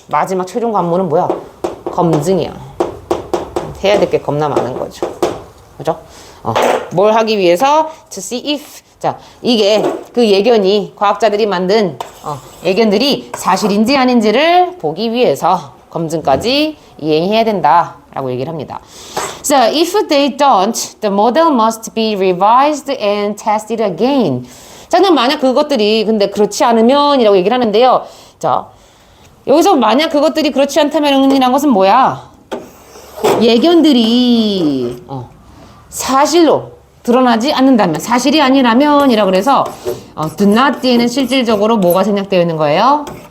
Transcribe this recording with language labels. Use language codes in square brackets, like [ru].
[ko] 마지막 최종 관문은 뭐야? 검증이야. 해야 될 게 겁나 많은 거죠. 그죠? 뭘 하기 위해서 [en] to see if [ko] 자 이게 그 예견이 과학자들이 만든 예견들이 사실인지 아닌지를 보기 위해서 검증까지 이행해야 된다라고 얘기를 합니다. [en] So if they don't, the model must be revised and tested again. [ko] 자, 그럼 만약 그것들이 근데 그렇지 않으면이라고 얘기를 하는데요. 자, 여기서 만약 그것들이 그렇지 않다면이란 것은 뭐야? 예견들이 사실로 드러나지 않는다면, 사실이 아니라면이라고 그래서 [en] do not [ko] 뒤에는 실질적으로 뭐가 생략되어 있는 거예요?